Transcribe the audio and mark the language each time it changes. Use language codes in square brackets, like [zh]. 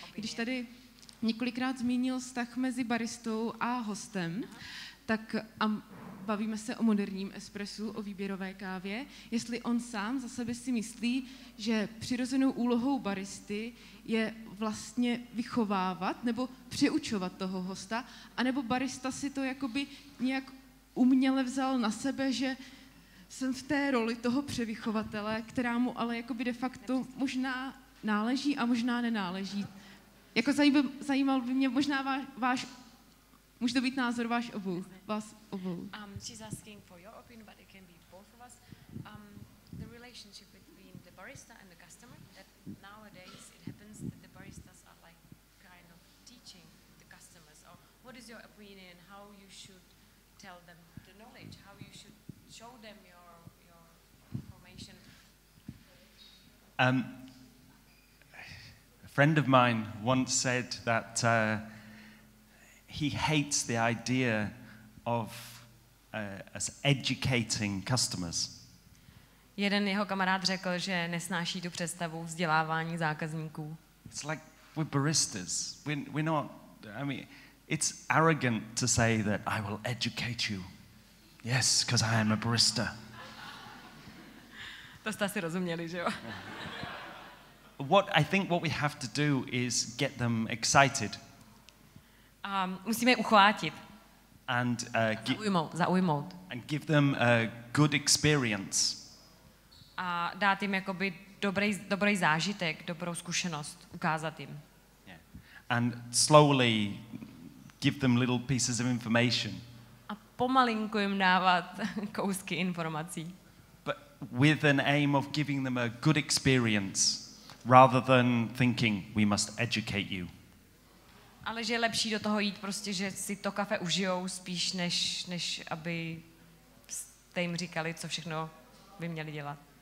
[cs] Když tady několikrát zmínil vztah mezi baristou a hostem, tak bavíme se o moderním espressu, o výběrové kávě, jestli on sám za sebe si myslí, že přirozenou úlohou baristy je vlastně vychovávat nebo přiučovat toho hosta, anebo barista si to jakoby nějak uměle vzal na sebe, že jsem v té roli toho převychovatele, která mu ale jakoby de facto možná náleží a možná nenáleží. Jako zajímal by mě možná váš může to být názor vás obou. [en] She's asking for your opinion, but it can be both of us. The relationship between the barista and the customer, that nowadays it happens that the baristas are like kind of teaching the customers. Or what is your opinion, how you should tell them the knowledge, how you should show them your information? A friend of mine once said that he hates the idea of us educating customers. [cs] Jeden jeho kamarád řekl, že nesnáší tu představu vzdělávání zákazníků. [en] It's like we're baristas. We're not. I mean, it's arrogant to say that I will educate you. Yes, because I am a barista. [cs] To jste asi rozuměli, že jo? [en] I think what we have to do is get them excited. [cs] Musíme je uchvátit. [en] And [cs] zaujmout. [en] And give them a good experience. [cs] A dát jim jakoby dobrý zážitek, dobrou zkušenost, ukázat jim. Yeah. [en] And slowly give them little pieces of information. [cs] A pomalinku jim dávat kousky informací. [en] But with an aim of giving them a good experience, rather than thinking we must educate you. [cs] Ale že je lepší do toho jít prostě, že si to kafe užijou spíš, než aby jste jim říkali, co všechno by měli dělat.